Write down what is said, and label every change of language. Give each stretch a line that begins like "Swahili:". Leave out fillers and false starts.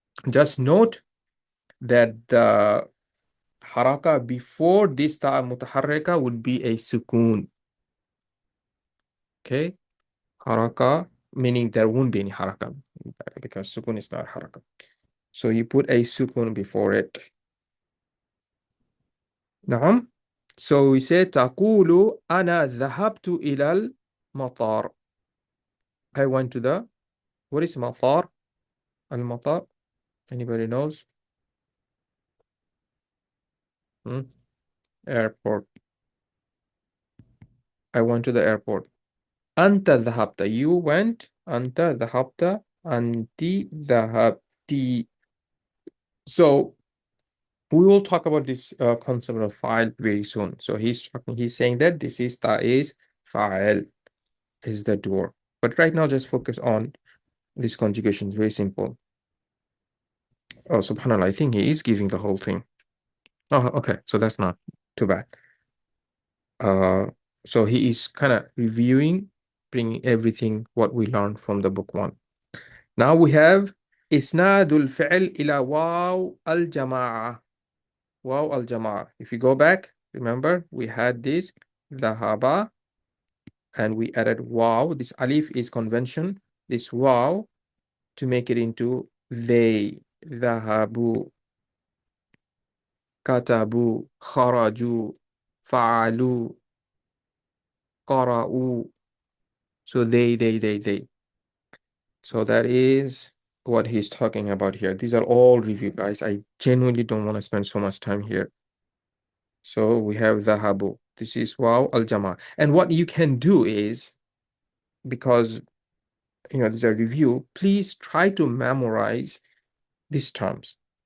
English: Just note that the haraka before this ta mutaharrika would be a sukun. Okay? Haraka, meaning there won't be any haraka because sukun is not haraka. So you put a sukun before it.
Arabic: نعم.
English: So we say
Arabic: تقول أنا ذهبت إلى المطار.
English: I went to the, what is matar? Al-matar? Anybody knows? Hmm? Airport. I went to the airport.
Arabic: أنت ذهبت.
English: You went.
Arabic: أنت ذهبت. أنت ذهبتي.
English: So we will talk about this concept of file very soon. So he's saying that this is ta is file is the door. But right now, just focus on this conjugation. It's very simple. Oh, subhanallah, I think he is giving the whole thing. Oh, okay. So that's not too bad. Uh, so he is kind of reviewing, bringing everything what we learned from the book one. Now we have
Arabic: إسناد الفعل إلى واو الجماعة. واو الجماعة.
English: If you go back, remember we had this ذهب and we added wow. This alif is convention. This wow to make it into they.
Arabic: ذهبوا كتبوا خرجوا فعلوا قرأوا.
English: So they. So that is what he's talking about here. These are all review, guys. I genuinely don't want to spend so much time here. So we have dhahabu. This is wow al-jama. And what you can do is, because these are review, please try to memorize these terms.